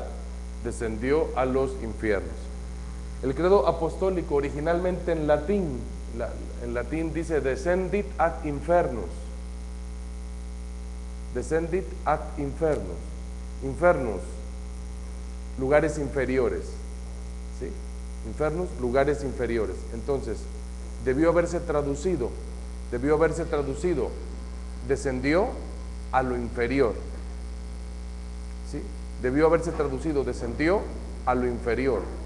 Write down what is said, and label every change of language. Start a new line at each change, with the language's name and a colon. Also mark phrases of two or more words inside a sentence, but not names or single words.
Spanish: Descendió a los infiernos. El credo apostólico originalmente en latín dice
Latin: descendit ad infernus. Descendit ad infernus.
Spanish: Infernus, lugares inferiores. ¿Sí? Infernus, lugares inferiores. Entonces, debió haberse traducido, descendió a lo inferior. ¿Sí? Debió haberse traducido, descendió a lo inferior.